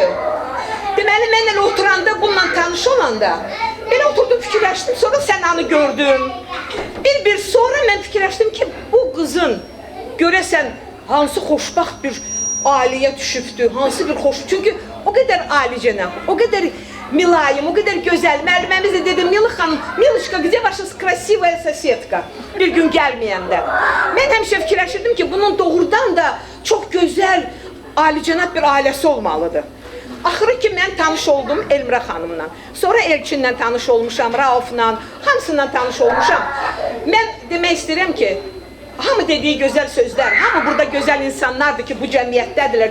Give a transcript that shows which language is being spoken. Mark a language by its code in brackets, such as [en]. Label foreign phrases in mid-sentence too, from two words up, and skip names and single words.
[az] Deməli, mən elə oturanda, bundan tanış olanda, belə oturdum, fikirləşdim, sonra Sənanı gördüm. Bir sonra mən fikirləşdim ki, bu qızın görəsən hansı xoşbaxt bir ailəyə düşübdür, hansı bir çünki o qədər alicənab, o qədər Milayim, o qədər gözəl. Müəlliməmiz də dedi, Mila xanım, Milişka, [ru] где ваша красивая соседка? [az] Bir gün gəlməyəndə. Mən həmişə fikirləşirdim ki, bunun doğrudan da çox gözəl, alicənab bir ailəsi olmalıdır. Axırı ki, mən tanış oldum Elmira xanımla. Sonra Elçinlə tanış olmuşam, Raufla, hamısından tanış olmuşam. Mən demək istəyirəm ki, hamı dediyi gözəl sözlər, hamı burada gözəl insanlardır ki, bu cəmiyyətdədirlər.